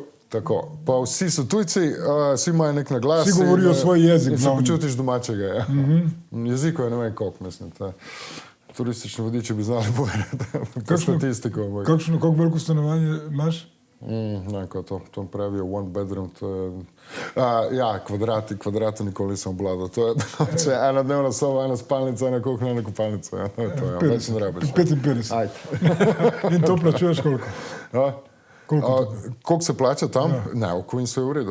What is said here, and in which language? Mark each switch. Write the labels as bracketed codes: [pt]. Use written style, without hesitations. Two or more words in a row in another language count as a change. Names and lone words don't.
[sl] Tako, pa vsi so tujci, vsi imajo nek naglas. Vsi govorijo svoj jezik. In se počutiš domačega, ja. Jeziko je ne vem koliko, mislim. Turistični vodiči bi znali povedati, to statistiko. Kako veliko stanovanje imaš? Ne, to pravijo [en] one bedroom, [sl] to je... Ja, kvadrati nikoli nisem obladal. To je ena dnevna soba, ena spalnica, ena kuhna, ena kopalnica. Ja, to je, več ne rabiš. 55. In to plačuješ koliko? Koliko se plača tam? Ja. Ne, v Queensu je v redu.